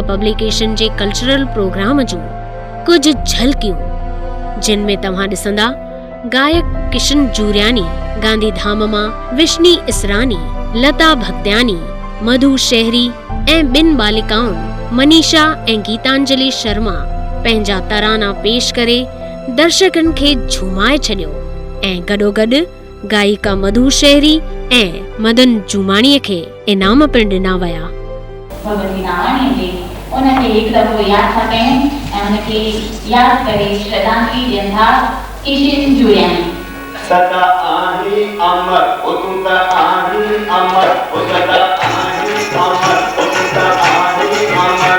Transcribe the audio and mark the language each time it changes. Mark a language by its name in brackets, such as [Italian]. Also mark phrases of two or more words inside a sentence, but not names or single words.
[Sindhi] पब्लिकेशन जे कल्चरल प्रोग्राम जूं कुछ झलकियूं, जिन में तव्हां ॾिसंदा गायक किशन जूरियानी, गांधीधाम मां विश्नी इसरानी, लता भगत्यानी, मधु शहरी ऐं 2 बालिकाउनि मनीषा ऐं गीतांजलि शर्मा पंहिंजा तराना पेश करे दर्शकनि खे झुमाए छॾियो ऐं गॾोगॾु गायिका मधु शहरी ऐं मदन जूमाणीअ खे इनाम पिणु ॾिना विया। भगवंती नावाणी जे उनखे हिकु दफ़ो यादि था कयूं ऐं उनखे यादि करे श्रद्धांजलि ॾियनि था किशन जूरियानी। सदा आही अमर उतुंता आही अमर सदा आही अमर उतुंता आही अमर